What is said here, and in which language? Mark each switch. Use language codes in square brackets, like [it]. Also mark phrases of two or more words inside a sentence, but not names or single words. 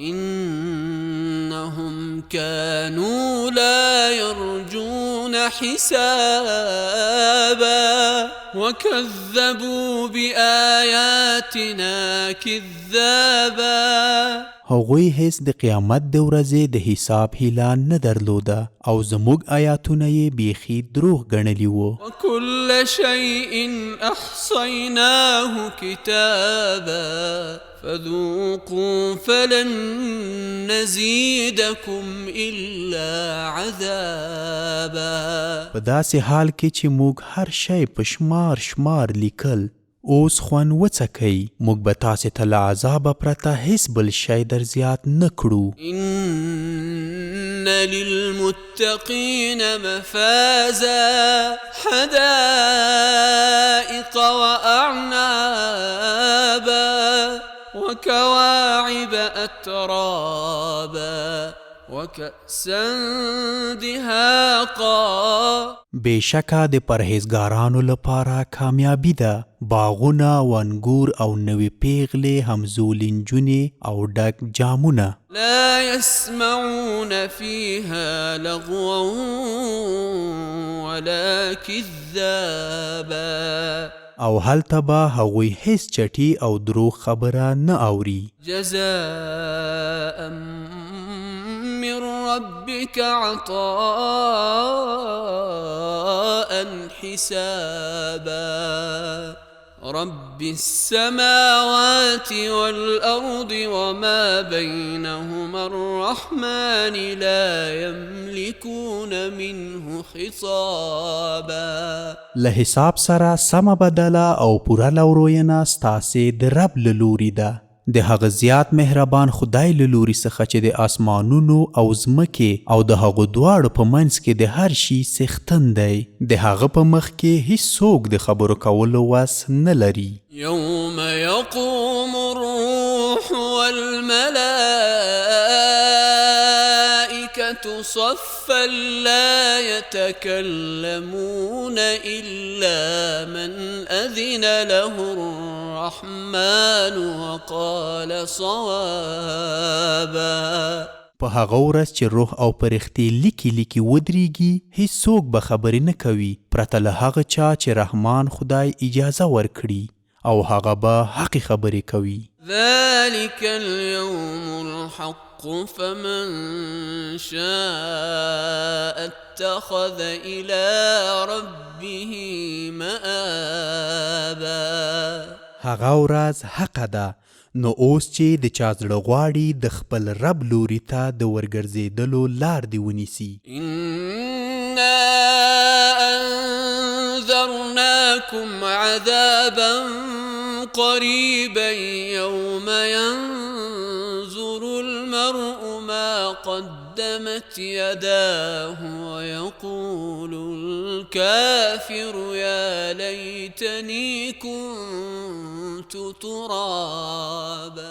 [ar] إنهم كانوا لا يرجون حسابا وكذبوا بآياتنا كذابا. [ps] هغوی هیڅ د قیامت د ورځې د حساب هیله نه درلوده او زموږ آیاتونه یې بیخي دروغ ګڼلي وو. [ar] وكل شيء أحصيناه كتابا فذوقوا فلن نزيدكم إلا عذابا. [ps] په داسې حال کې چې موږ هر شی په شمار شمار لیکل، اوس خوند وڅکئ، موږ به تاسې ته له عذابه پرته هیڅ بل شی در زیات نه کړو. [ar] إن للمتقين مفازا حدائق وأعنابا وكواعب أترابا وكأسا دهاقا. [ps] بېشکه د پرهیزګارانو لپاره کامیابی ده، باغونه و انګور او نوې پیغلې، همزولې نجونې او ډک جامونه. [ar] لا يسمعون فيها لغوا ولا كذابا. [ps] او هلته به هغوی هیڅ چټي او دروغ خبره نه اوري. [ar] جزاء من ربك عطاء حسابا. رب السماوات والأرض وما بينهما الرحمن لا يملكون منه خطابا. [ps] له حساب سره سمه بدله او پوره لوروینه ستاسې د رب له لوري ده، د هغه زیات مهربان خدای له لوري څخه چې د آسمانونو او ځمکې او د هغو دواړو په منځ کې د هر شي څښتن دی. د هغه په مخ کې هیڅوک د خبرو کولو وس نه لري. [ar] يوم يقوم الروح والملائكة صفا لا يتكلمون إلا من أذن له الرحمن وقال صوابا. [ps] په هغه ورځ چې روح او فرښتې لیکي ودرېږي، هیڅوک به خبرې نه کوي پرته له هغه چا چې رحمان خدای اجازه ورکړي، او هغه به حقې خبرې کوي. [ar] ذلك اليوم الحق فمن شاء اتخذ إلى ربه مآبا. [ps] هغه ورځ حقه ده، نو اوس چې د چا زړه غواړي د خپل رب لوري ته د ورګرځېدلو لار دې ونیسي. [ar] إنا أنذرناكم عذابا قريبا يوم ينظر المرء ما قدمت يداه ويقول الكافر يا ليتني كنت ترابا.